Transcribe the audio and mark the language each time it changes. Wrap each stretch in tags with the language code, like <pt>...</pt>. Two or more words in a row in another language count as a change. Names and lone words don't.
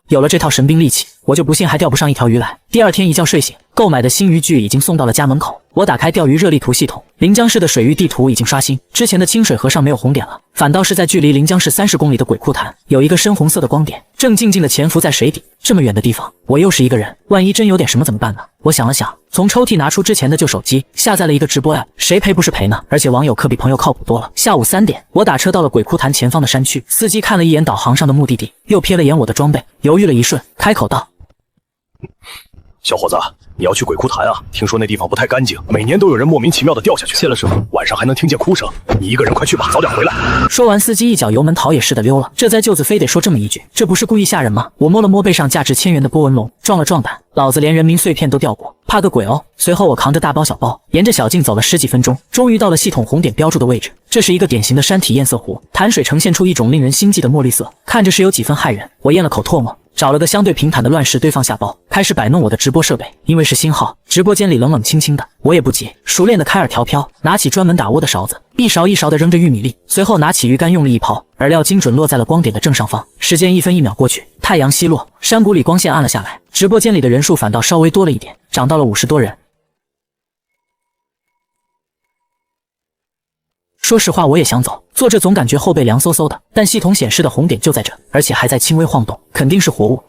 <zh>有了這套神兵利器，我就不信還釣不上一條魚來。第二天一覺睡醒，購買的新漁具已經送到了家門口。我打開釣魚熱力圖系統，臨江市的水域地圖已經刷新，之前的清水河上沒有紅點了，反倒是在距離臨江市30公里的鬼窟潭，有一個深紅色的光點，正靜靜地潛伏在水底。這麼遠的地方，我又是一個人，萬一真有點什麼怎麼辦呢？我想了想，從抽屜拿出之前的舊手機，下載了一個直播 app， 誰賠不是賠呢？而且網友可比朋友靠譜多了。下午3點，我打車到了鬼窟潭前方的山區，司機看了一眼導航上的目的地，又瞥了眼我的裝備，猶豫了一瞬，開口道： 小伙子，你要去鬼窟潭啊？聽說那地方不太乾淨，每年都有人莫名其妙的掉下去。謝了，師傅。晚上還能聽見哭聲。你一個人快去吧，早點回来。說完，司機一腳油門逃也似的溜了。这灾舅子非得說這麼一句，這不是故意嚇人嗎？我摸了摸背上價值1000元的波紋龍，壯了壯膽，老子連人民碎片都釣過，怕個鬼哦！隨後我扛着大包小包，沿着小徑走了10幾分鐘，終於到了系統紅點標注的位置。這是一個典型的山體堰塞湖，潭水呈現出一種令人心悸的墨綠色，看着是有幾分駭人。我咽了口唾沫，找了個相對平坦的亂石堆放下包，開始擺弄我的直播設備。因為是新號，直播間裡冷冷清清的，我也不急，熟練的開耳調飄，拿起專門打窩的勺子，一勺一勺的扔着玉米粒，隨後拿起魚竿用力一拋，饵料精準落在了光點的正上方。時間1分1秒過去，太陽西落，山谷裡光線暗了下來，直播間裡的人數反倒稍微多了一點，漲到了50多人。說實話，我也想走，坐着總感覺後背涼颼颼的，但系統顯示的紅點就在這，而且還在輕微晃動，肯定是活物。</zh>